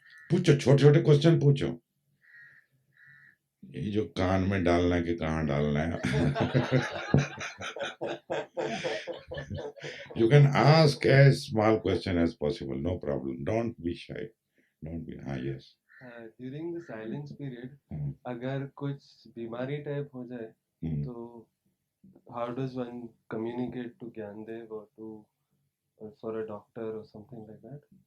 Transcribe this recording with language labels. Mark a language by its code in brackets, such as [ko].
[hi] पूछो, छोटे छोटे क्वेश्चन पूछो। ये जो कान में डालना है कि कहाँ डालना है। [en] You can ask as small question as possible, no problem. Don't be shy. Don't be. हाँ, yes. During the silence period [hi] अगर कुछ बीमारी टाइप हो जाए तो [en] How does one communicate to Gyandev और to for a doctor और something like that?